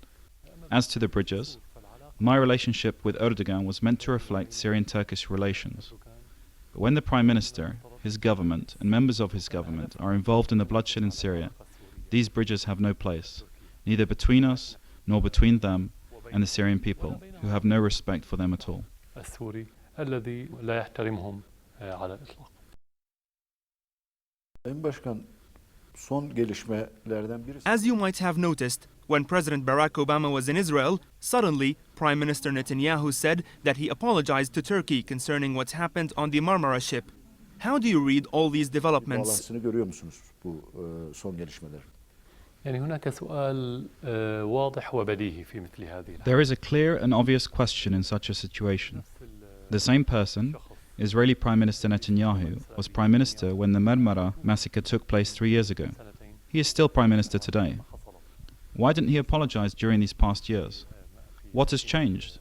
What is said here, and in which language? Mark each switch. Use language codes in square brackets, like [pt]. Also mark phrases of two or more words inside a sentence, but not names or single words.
[en] As to the bridges, my relationship with Erdogan was meant to reflect Syrian-Turkish relations. But when the Prime Minister, his government, and members of his government are involved in the bloodshed in Syria, these bridges have no place, neither between us nor between them and the Syrian people, who have no respect for them at all. [ar] السوري الذي لا يحترمهم على الإطلاق. [tr] Sayın Başkan, son gelişmelerden birisi. [en] As you might have noticed, when President Barack Obama was in Israel, suddenly Prime Minister Netanyahu said that he apologized to Turkey concerning what's happened on the Marmara ship. How do you read all these developments? [tr] Bağlantısını görüyor musunuz bu son gelişmeler? [ar] يعني هناك سؤال واضح وبديهي في مثل هذه الحالة. [en] There is a clear and obvious question in such a situation. The same person, Israeli Prime Minister Netanyahu, was Prime Minister when the Marmara massacre took place 3 years ago. He is still Prime Minister today. Why didn't he apologize during these past years? What has changed?